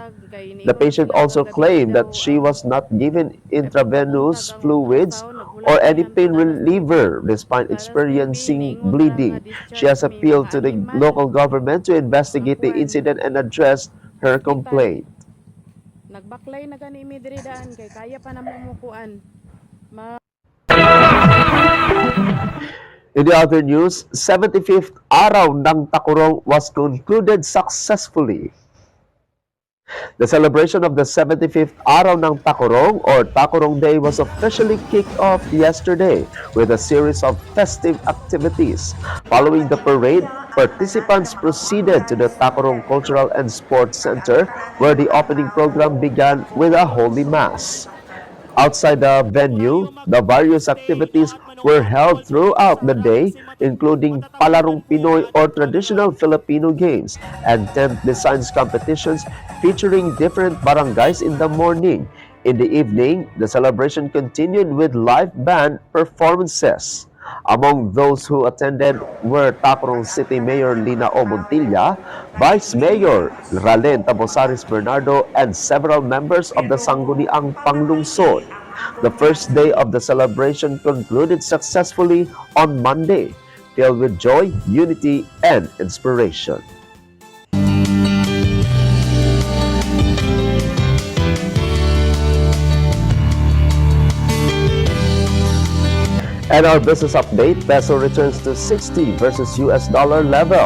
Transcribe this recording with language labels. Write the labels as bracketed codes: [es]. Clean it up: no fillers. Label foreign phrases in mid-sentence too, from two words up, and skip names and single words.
[en] The patient also claimed that she was not given intravenous fluids or any pain reliever despite experiencing bleeding. She has appealed to the local government to investigate the incident and address her complaint. [ceb] Nagbaklay na gani mi diri daan kay kaya pa namo mo kuan. [en] In the other news, 75th araw ng Takurong was concluded successfully. The celebration of the 75th araw ng Takurong or Takurong Day was officially kicked off yesterday with a series of festive activities. Following the parade, participants proceeded to the Takurong Cultural and Sports Center where the opening program began with a holy mass. Outside the venue, the various activities were held throughout the day, including Palarong Pinoy or traditional Filipino games and tent designs competitions featuring different barangays in the morning. In the evening, the celebration continued with live band performances. Among those who attended were Tacloban City Mayor Lina O. Montilla, Vice Mayor Ralen Tabosaris Bernardo, and several members of the Sangguniang Panglungsod. The first day of the celebration concluded successfully on Monday, filled with joy, unity, and inspiration. And our business update, peso returns to 60 versus US dollar level.